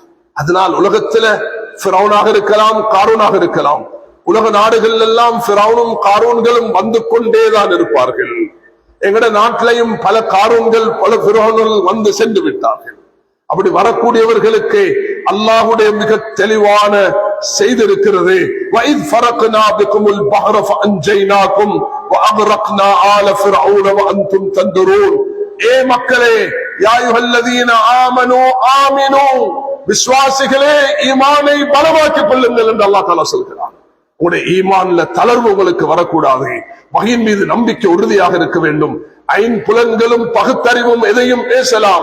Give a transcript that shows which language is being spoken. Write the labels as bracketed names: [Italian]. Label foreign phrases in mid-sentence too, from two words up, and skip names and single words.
[Tamil] அதனால் உலகத்துல ஃபிரௌனாக இருக்கலாம், காரூனாக இருக்கலாம். உலக நாடுகள் எல்லாம் ஃபிரௌனும் காரூன்களும் வந்து கொண்டேதான் இருப்பார்கள். எங்கட நாட்டிலையும் பல காரூன்கள் பல ஃபிரௌன்கள் வந்து சென்று விட்டார்கள். அப்படி வரக்கூடியவர்களுக்கு அல்லாஹ்வுடைய மிக தெளிவான செய்தி இருக்கிறது. [Arabic] وَإِذْ فَرَقْنَا بِكُمُ الْبَحْرَ فَأَنْجَيْنَاكُمْ وَأَغْرَقْنَا آلَ فِرْعَوْنَ وَأَنْتُمْ تَنْظُرُونَ. [Tamil] ஏ மக்களே, [Arabic] يا أيها الذين آمنوا آمنوا, [Tamil] விசுவாசிகளே ஈமானை பலமாக்கிக் கொள்ளுங்கள் என்று [Arabic] الله تعالى [Tamil] சொல்கிறார். உங்களுடைய ஈமான்ல தளர்வு உங்களுக்கு வரக்கூடாது. வஹீயின் மீது நம்பிக்கை உறுதியாக இருக்க வேண்டும். ஐம்புலன்களும் பகுத்தறிவும் எதையும் பேசலாம்.